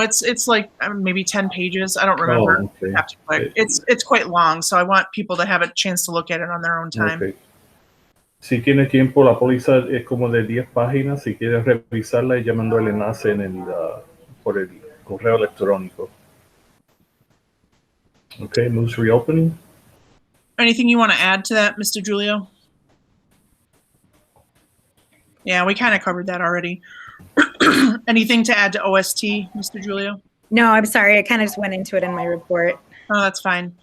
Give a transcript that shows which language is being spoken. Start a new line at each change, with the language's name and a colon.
English: It's like maybe 10 pages. I don't remember. Oh, okay. Have to click. It's quite long, so I want people to have a chance to look at it on their own time. Okay.
Spanish: Si tiene tiempo, la póliza es como de 10 páginas. Si quieres revisarla, ella mandó el enlace por el correo electrónico.
English: Okay, Moos reopening. Anything you want to add to that, Mr. Julio? Yeah, we kind of covered that already. Anything to add to OST, Mr. Julio? No, I'm sorry. I kind of just went into it in my report. Oh, that's fine.